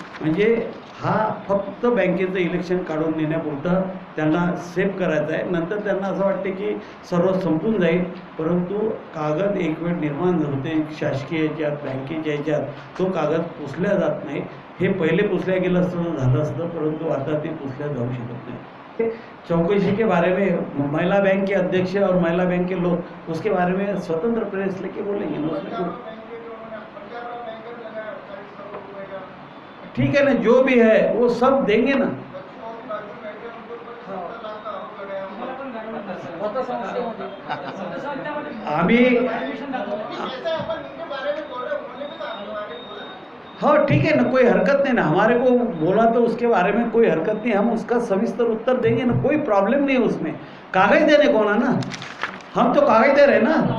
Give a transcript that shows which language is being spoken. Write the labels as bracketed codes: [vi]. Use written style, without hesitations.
[mr] म्हणजे हा फक्त बँकेचं इलेक्शन काढून नेण्यापुरता त्यांना सेव्ह करायचं आहे. नंतर त्यांना असं वाटते की सर्व संपून जाईल. परंतु कागद एक वेळ निर्माण होते शासकीय याच्यात, बँकेच्या याच्यात, तो कागद पुसल्या जात नाही. हे पहिले पुसल्या गेलं असतं झालं असतं, परंतु आता ते पुसल्या जाऊ शकत नाही. [hi] चौकसी के बारे में महिला बैंक के अध्यक्ष और महिला बैंक के लोग उसके बारे में स्वतंत्र प्रेस लेके बोलेंगे. ठीक है ना, जो भी है वो सब देंगे ना. आम्ही हाँ ठीक है ना, कोई हरकत नहीं ना. हमारे को बोला तो उसके बारे में कोई हरकत नहीं, हम उसका सविस्तर उत्तर देंगे ना, कोई प्रॉब्लम नहीं उसमें. कागज देने को ना, हम तो कागज दे रहे ना.